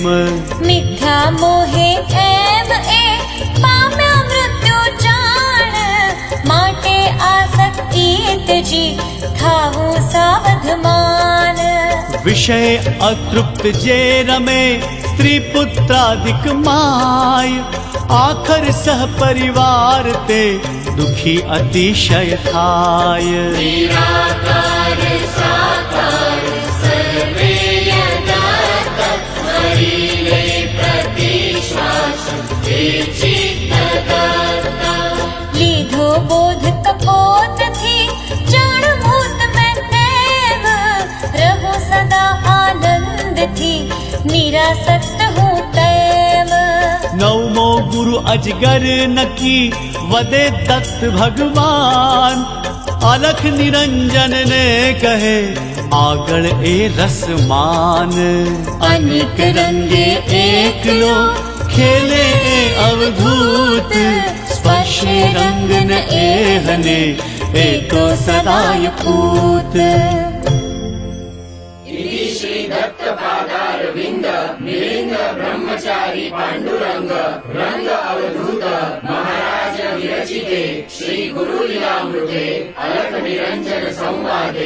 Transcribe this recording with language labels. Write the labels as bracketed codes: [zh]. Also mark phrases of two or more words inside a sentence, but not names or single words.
[gu] મિથ્યા મોહે એમ એ પામ્યા મૃત્યુ જાણ, માટે આસક્તિ તેજી થાવું સાવધમાન. વિષય અતૃપ્ત જે રમે સ્ત્રી પુત્રાદિક માય, આખર સહ પરિવાર તે દુખી અતિશય થાય. [sa] निराकार साकार सर्वे यदा तत्स्मरीले प्रतिश्वास हे चित्तदत्ता. [gu] લીધો બોધ કપોતથી જાણ ભૂત મેં તેમ, રહો સદા આનંદથી નિરાસક્ત હું તેમ. નવમો ગુરુ અજગર નકી વદે દત્ત ભગવાન, અલખ નિરંજન ને કહે આગળ એ રસમાન. અનેક રંગે એકલો ખેલે એ અવધૂત, સ્પર્શે રંગ ન એહને એ તો સદાય પૂત. [sa] इति श्री दत्त पादारविंद मिलिंद ब्रह्मचारी पांडुरंग रंग अवधूत महाराज विरचिते श्री गुरु लीलामृते अलख निरंजन संवादे